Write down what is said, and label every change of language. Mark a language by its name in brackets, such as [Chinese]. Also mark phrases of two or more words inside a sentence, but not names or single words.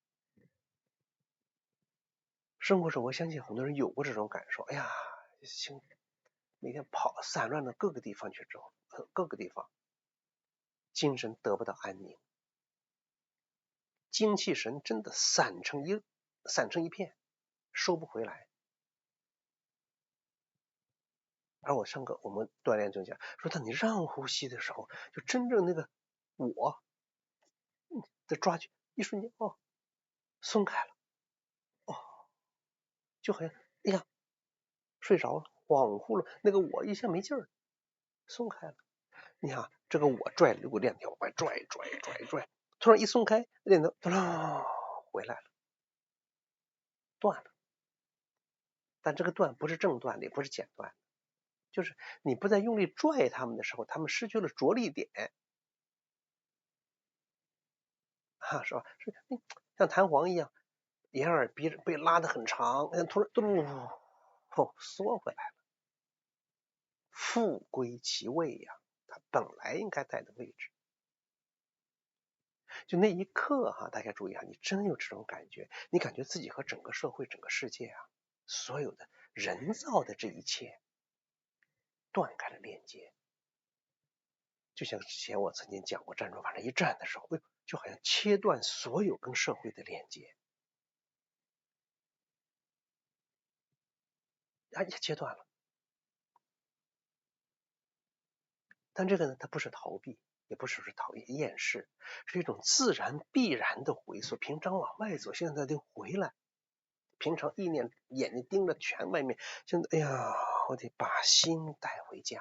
[Chinese] 生活中我相信很多人有過這種感受，哎呀，每天散亂到各個地方去之後，各個地方精神得不到安寧，精氣神真的散成一片，收不回來。而我上課我們鍛鍊就講說，當你讓呼吸的時候，就真正那個我的抓取一瞬間鬆開了，就好像哎呀睡着了，恍惚了，那個我一下沒勁兒，鬆開了。你看這個我拽了6個鏈條，往外拽，突然一鬆開，鏈條回來了，斷了。但這個斷不是正斷的，也不是剪斷的，就是你不再用力拽他們的時候，他們失去了着力點，是吧？像彈簧一樣，眼耳鼻被拉得很長，突然縮回來了，復歸其位呀，它本來應該在的位置。就那一刻大家注意你真有這種感覺，你感覺自己和整個社會、整個世界所有的人造的這一切斷開了鏈接。就像之前我曾經講過，戰爭反正一戰的時候，就好像切斷所有跟社會的鏈接，也切斷了。但這個呢，它不是逃避，也不是厭世，是一種自然必然的回溯。平常往外走，現在得回來。平常意念眼睛盯着全外面，現在哎呀，我得把心帶回家。